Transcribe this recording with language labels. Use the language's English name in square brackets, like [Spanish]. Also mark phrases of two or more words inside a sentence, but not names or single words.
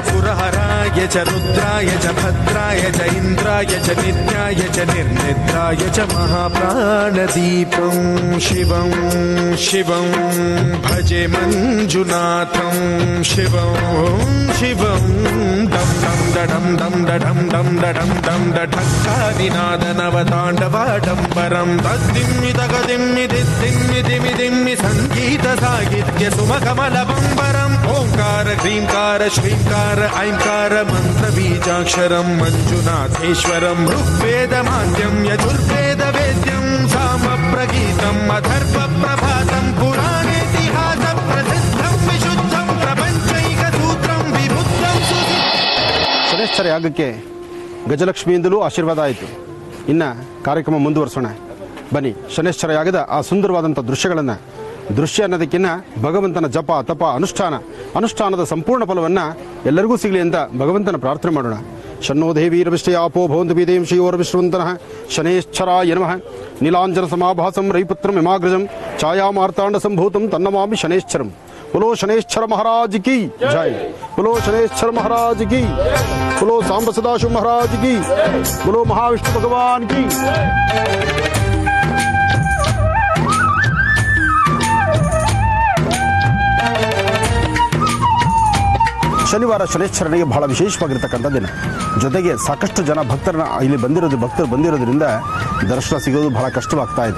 [Sanskrit] पुरहराय च रुद्राय च भद्राय च इन्द्राय च नित्याय च निर्निद्राय च महाप्राणदीपं शिवं शिवं भजे मञ्जुनाथं शिवं शिवं दं दं दडं दं दडं दं दडं दं दढक्कादिनादनवताण्डवाडम्बरं तद्दिम्मितगदिम्मिदिम्मिदिम्मिदिम्मि सङ्गीतसाहित्य सुमकमलबम्बरम् ओङ्कार ह्रीङ्कार श्रीङ्कार ऐङ्कार मन्त्रबीजाक्षरं मञ्जुनाथेश्वरं ऋग्वेदमाद्यं यजुर्वेदवेद्यं सामप्रगीतम् अथर्वप्रभातं पुराणेतिहासप्रसिद्धं विशुद्धं प्रपञ्चैकसूत्रं विबुद्धं [Kannada] ಶನೇಶ್ವರ ಯಾಗಕ್ಕೆ ಗಜಲಕ್ಷ್ಮಿಯಿಂದಲೂ ಆಶೀರ್ವಾದ ಆಯಿತು. ಇನ್ನು ಕಾರ್ಯಕ್ರಮ ಮುಂದುವರಿಸೋಣ ಬನ್ನಿ. ಶನೇಶ್ವರ ಯಾಗದ ಆ ಸುಂದರವಾದಂಥ ದೃಶ್ಯಗಳನ್ನು ದೃಶ್ಯ ಅನ್ನೋದಕ್ಕಿಂತ ಭಗವಂತನ ಜಪ ತಪ ಅನುಷ್ಠಾನದ ಸಂಪೂರ್ಣ ಫಲವನ್ನು ಎಲ್ಲರಿಗೂ ಸಿಗಲಿ ಅಂತ ಭಗವಂತನ ಪ್ರಾರ್ಥನೆ ಮಾಡೋಣ. [Sanskrit] ಶನ್ನೋ ದೇವೀರವಿಷ್ಟಯಾಪೋ ಭವಂತು ಬೀದೇಂ ಶ್ರೀಯೋರವಿಶ್ರವಂತನಃ ಶನೇಶ್ಚರಾಯ ನಮಃ. ನೀಲಾಂಜನ ಸಮಾಭಾಸಂ ರೈಪುತ್ರಂ ಹಿಮಾಗ್ರಜಂ ಛಾಯಾಮಾರ್ತಾಂಡ ಸಂಭೂತಂ ತನ್ನಮಾಮಿ ಶನೇಶ್ಚರಂ. [Hindi] बोलो शनेश्वर महाराज की जय. बोलो शनेश्वर महाराज की. बोलो सांब सदाशिव महाराज की. बोलो महाविष्णु भगवान की. [Kannada] ಶನಿವಾರ ಶನೇಶ್ವರನಿಗೆ ಬಹಳ ವಿಶೇಷವಾಗಿರ್ತಕ್ಕಂಥ ದಿನ. ಜೊತೆಗೆ ಸಾಕಷ್ಟು ಜನ ಭಕ್ತರು ಬಂದಿರೋದ್ರಿಂದ ದರ್ಶನ ಸಿಗೋದು ಬಹಳ ಕಷ್ಟವಾಗ್ತಾ ಇದೆ.